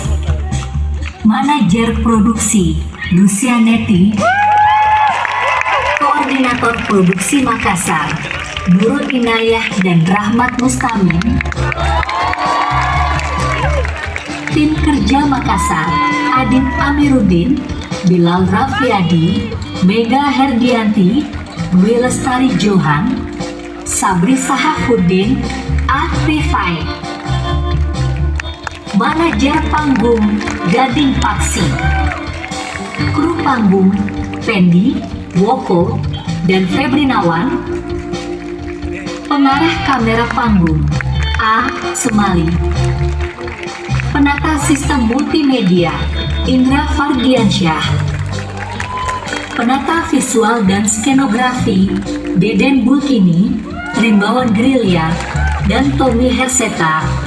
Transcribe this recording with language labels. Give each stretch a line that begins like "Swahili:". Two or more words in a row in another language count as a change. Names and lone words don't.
Indonesian: Manajer produksi Lucianetti, Koordinator Produksi Makassar Nurul Inayah dan Rahmat Mustamin, Tim Kerja Makassar Adin Amiruddin, Bilal Raffiadi, Mega Herdianti, Dwi Lestari Johan, Sabri Sahafuddin, Afifai. Manajer panggung Gading Paksi, kru panggung Pendi, Woko, dan Febrinawan. Pengarah kamera panggung A. Semali. Penata sistem multimedia Indra Fardiansyah. Penata visual dan skenografi Deden Bulkini, Rimbawan Grilya, dan Tommy Herseta.